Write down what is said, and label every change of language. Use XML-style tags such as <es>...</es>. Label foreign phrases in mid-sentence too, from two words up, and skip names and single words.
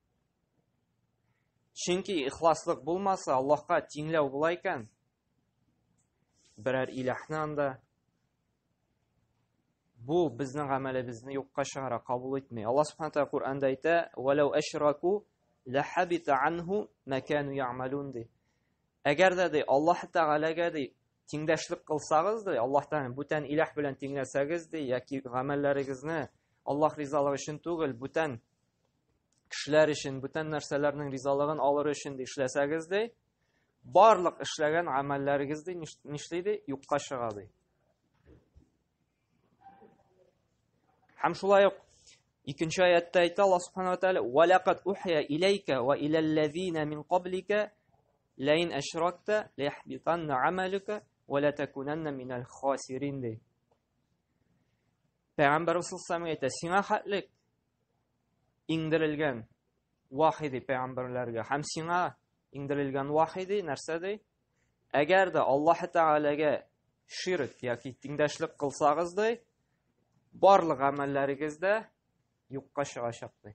<tt>Чөнки ихласлык булмаса, Аллаһка тиңләү була икән, берәр илаһны анда, бу безнең гамәлебезне юкка чыгара, кабул итми.</tt> <ar>الله سبحانه وتعالى</ar> <tt>Куръанда әйтә:</tt> <ar>"ولو أشركوا لحبط عنهم ما كانوا يعملون" ди.</ar> <tt>Әгәр дә ди Аллаһ Тәгаләгә ди тиңдәшлек кылсагыз ди, Аллаһтан бүтән илаһ белән тиңләсәгез ди, яки гамәлләрегезне Аллаһ ризалыгы өчен түгел, бүтән кешеләр өчен, бүтән нәрсәләрнең ризалыгын алыр өчен ди эшләсәгез ди, барлык эшләгән гамәлләрегез ди нишли ди, юкка чыга ди. Һәм шулай ук икенче аятта әйтә</tt> <ar>الله سبحانه وتعالى: "ولقد أوحي إليك وإلى الذين من قبلك لئن أشركت ليحبطن عملك ولتكونن من الخاسرين" ди.</ar> <tt>Пәйгамбәр саллаллаху әйтә: "Сиңа хәтлек иңдерелгән вахи ди пәйгамбәрләргә, һәм сиңа иңдерелгән вахи ди нәрсә ди? Әгәр дә Аллаһ Тәгаләгә ширк яки тиңдәшлек кылсагыз ди, барлык гамәлләрегездә юкка чыгачак ди.</tt>